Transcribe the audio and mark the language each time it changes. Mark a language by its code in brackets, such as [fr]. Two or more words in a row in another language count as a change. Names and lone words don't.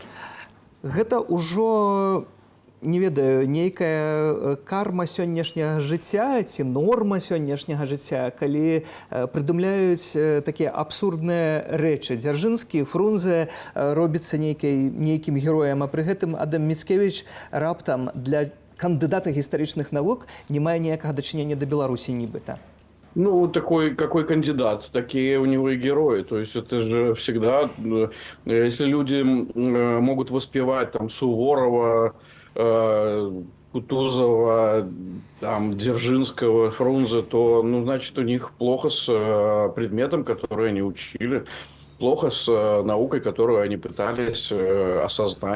[be] Гэта ўжо, не ведаю, нейкая карма сённяшняга жыцця ці норма сённяшняга жыцця, калі прыдумляюць такія абсурдныя рэчы. Дзяржынскі, Фрунзе робіцца нейкім героем, а пры гэтым Адам Міцкевіч раптам для кандыдата гістарычных навук не мае ніякага дачынення да Беларусі нібыта. [ru] Ну, какой кандидат, такие у него и герои. То есть это же всегда, если люди могут воспевать там Суворова, Кутузова, там, Дзержинского, Фрунзе, то, ну, значит, у них плохо с предметом, который они учили, плохо с наукой, которую они пытались осознать.